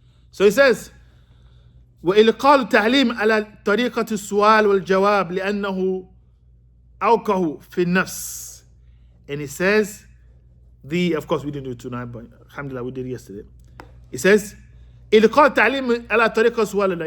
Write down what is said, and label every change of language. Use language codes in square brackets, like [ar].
[en] So he says, [ar] وإلقاء التعليم على طريقة السؤال والجواب لأنه أوقع في النفس. [en] And he says, of course we didn't do it tonight, but alhamdulillah we did it yesterday. He says, [ar] إلقاء التعليم على طريقة السؤال.